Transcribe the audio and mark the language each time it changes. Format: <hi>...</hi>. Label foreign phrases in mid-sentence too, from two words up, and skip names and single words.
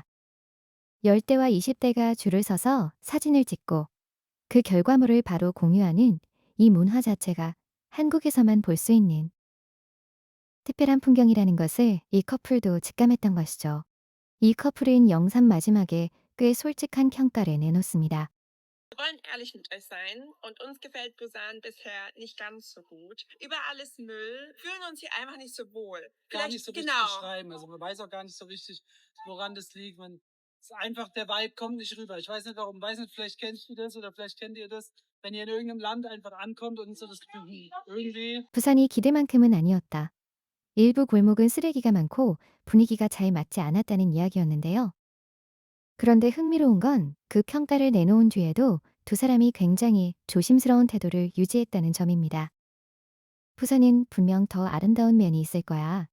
<ko>10대와 20대가 줄을 서서 사진을 찍고 그 결과물을 바로 공유하는 이 문화 자체가 한국에서만 볼 수 있는 특별한 풍경이라는 것을 이 커플도 직감했던 것이죠. 이 커플은 영상 마지막에 꽤 솔직한 평가를 내놓습니다.</ko> <de>Wir wollen ehrlich mit euch sein und uns gefällt Busan bisher nicht ganz so gut. Überall ist Müll, fühlen uns hier einfach nicht so wohl. Gar nicht so richtig genau. beschreiben. Also man weiß auch gar nicht so richtig, woran das liegt. Man ist einfach, der Vibe kommt nicht rüber. Ich weiß nicht warum, weiß nicht, vielleicht kennst du das oder vielleicht kennt ihr das, wenn ihr in irgendeinem Land einfach ankommt und so das Gefühl, irgendwie</de> <ko>부산이 기대만큼은 아니었다. 일부 골목은 쓰레기가 많고 분위기가 잘 맞지 않았다는 이야기였는데요. 그런데 흥미로운 건 그 평가를 내놓은 뒤에도 두 사람이 굉장히 조심스러운 태도를 유지했다는 점입니다. 부산은 분명 더 아름다운 면이 있을 거야.</ko>